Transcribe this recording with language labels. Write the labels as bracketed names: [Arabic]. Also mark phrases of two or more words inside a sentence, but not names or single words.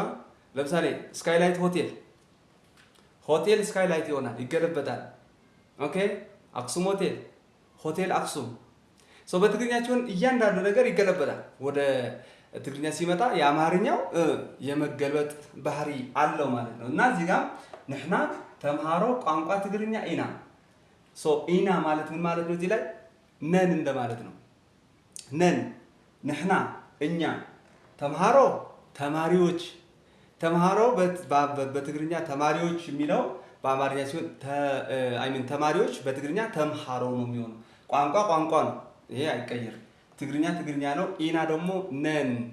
[Amharic] ለምሳሌ ስካይላይት ሆቴል ስካይላይት ይሆናል፣ ይገለበጣል። ኦኬ አክሱም ሆቴል አክሱም። በትግርኛቸውን እያንዳንዱ ነገር ይገለበጣል። ወደ ትግርኛ ሲመጣ የአማርኛው የመገልበጥ ባህሪ አለው ማለት ነው። እና እዚህ ጋር [Tigrinya] ንሕና ተምሃሮ ቋንቋ ትግርኛ ኢና። [Amharic] ኢና ማለት ምን ማለት ነው? እዚህ ላይ ነን እንደማለት ነው። ነን፣ ንሕና እኛ፣ ተምሃሮ ተማሪዎች። ተምሃሮ በትግርኛ ተማሪዎች የሚለው በአማርኛ ሲሆን ተማሪዎች በትግርኛ ተምሃሮ ነው የሚሆነው። ቋንቋ ነው፣ ይሄ አይቀየርም። ትግርኛ ነው። ኢና ደግሞ ነን።